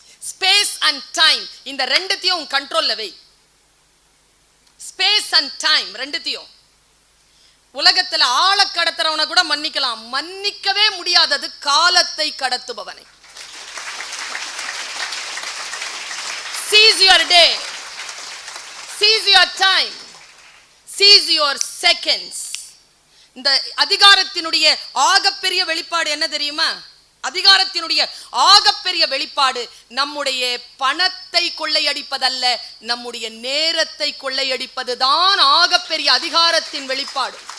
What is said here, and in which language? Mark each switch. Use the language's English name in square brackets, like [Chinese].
[English] space and time, [Tamil] இந்த ரெண்டுத்தையும் கண்ட்ரோல்ல வை. [English] space and time [Tamil] ரெண்டுத்தையும். உலகத்துல ஆளை கடத்துறவனை கூட மன்னிக்கலாம், மன்னிக்கவே முடியாதது காலத்தை கடத்துபவனை. [English] Seize your day, seize your time, seize your seconds. [Tamil] இந்த அதிகாரத்தினுடைய ஆகப்பெரிய வெளிப்பாடு என்ன தெரியுமா? அதிகாரத்தினுடைய ஆகப்பெரிய வெளிப்பாடு நம்முடைய பணத்தை கொள்ளையடிப்பதல்ல, நம்முடைய நேரத்தை கொள்ளையடிப்பதுதான் ஆகப்பெரிய அதிகாரத்தின் வெளிப்பாடு.